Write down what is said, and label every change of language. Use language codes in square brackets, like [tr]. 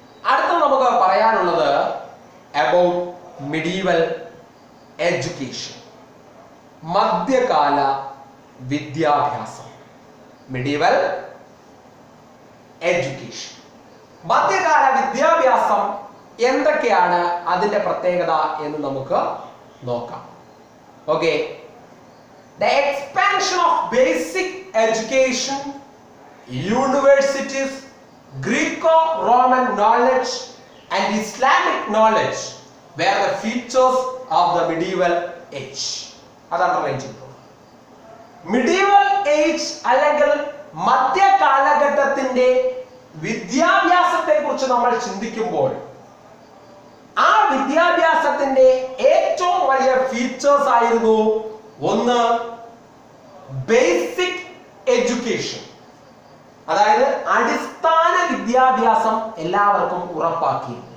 [ml] അടുത്ത നമുക്ക് പറയാനുള്ളത് [en] about medieval education, [ml] മധ്യകാല വിദ്യാഭ്യാസം. മിഡീവൽ എഡ്യൂക്കേഷൻ, മധ്യകാല വിദ്യാഭ്യാസം എന്തൊക്കെയാണ് അതിന്റെ പ്രത്യേകത എന്ന് നമുക്ക് നോക്കാം. Okay, [en] The expansion of basic education, universities, Greco-Roman knowledge and Islamic knowledge were the features of the medieval age. [ml] അത് അണ്ടർലൈൻ ചെയ്തു. മിഡീവൽ ഏജ് അല്ലെങ്കിൽ മധ്യ കാലഘട്ടത്തിന്റെ വിദ്യാഭ്യാസത്തെ കുറിച്ച് നമ്മൾ ചിന്തിക്കുമ്പോൾ ആ വിദ്യാഭ്യാസത്തിന്റെ ഏറ്റവും വലിയ ഫീച്ചേഴ്സ് ആയിരുന്നു ഒന്ന് ബേസിക് എഡ്യൂക്കേഷൻ, അതായത് അടിസ്ഥാന വിദ്യാഭ്യാസം എല്ലാവർക്കും ഉറപ്പാക്കി.